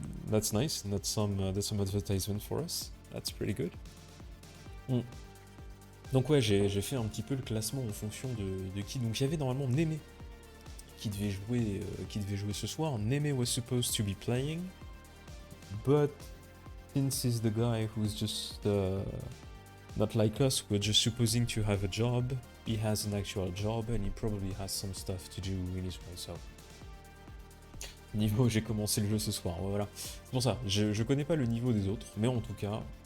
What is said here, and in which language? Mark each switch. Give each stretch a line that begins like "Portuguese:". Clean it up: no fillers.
English: That's nice. That's some advertisement for us. That's pretty good.
French: Donc ouais, j'ai fait un petit peu le classement en fonction de qui. Donc il y avait normalement Neme qui devait jouer ce soir.
English: Neme was supposed to be playing, but since he's the guy who's just not like us, we're just supposing to have a job. He has an actual job and he probably has some stuff to do in his way.
French: So niveau, j'ai commencé le jeu ce soir. Voilà. C'est pour ça. Je connais pas le niveau des autres, mais en tout cas.